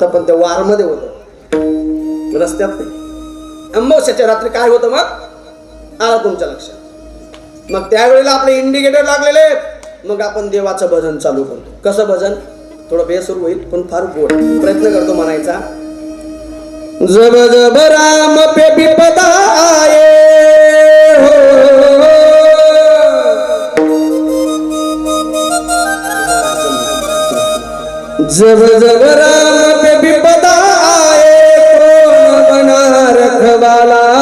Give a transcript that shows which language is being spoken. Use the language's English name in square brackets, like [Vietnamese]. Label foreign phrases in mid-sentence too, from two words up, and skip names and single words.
[Marathi] पण ते वारमध्ये होतं, रस्त्यात नाही. अमावस्याच्या रात्री काय होतं मग आला तुमच्या लक्षात. मग त्यावेळेला आपले इंडिकेटर लागलेले. मग आपण देवाचं भजन चालू करतो. कसं भजन? थोडं बेसूर होईल पण फार गोड. प्रयत्न करतो म्हणायचा. [Hindi] जब जब राम पे विपदा आए हो, जब जब राम पे विपदा आए कौन बना रखवाला,